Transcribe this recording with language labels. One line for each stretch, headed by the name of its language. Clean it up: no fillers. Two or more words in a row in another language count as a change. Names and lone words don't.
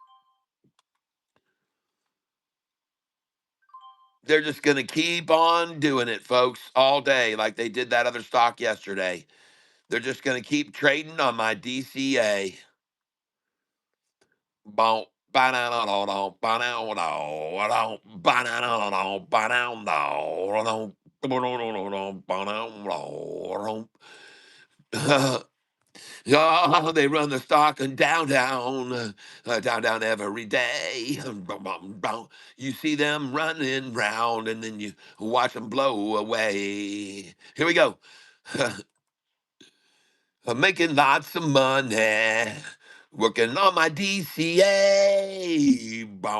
English: They're just going to keep on doing it, folks, all day, like they did that other stock yesterday. They're just going to keep trading on my DCA. Boom. Ba-na-na-na-na, ba-na-na-na, ba-na-na-na-na, ba-na-na-na, ba-na-na-na. Oh, they run the stock and down every day. You see them running round, and then you watch them blow away. Here we go. I'm making lots of money, working on my DCA.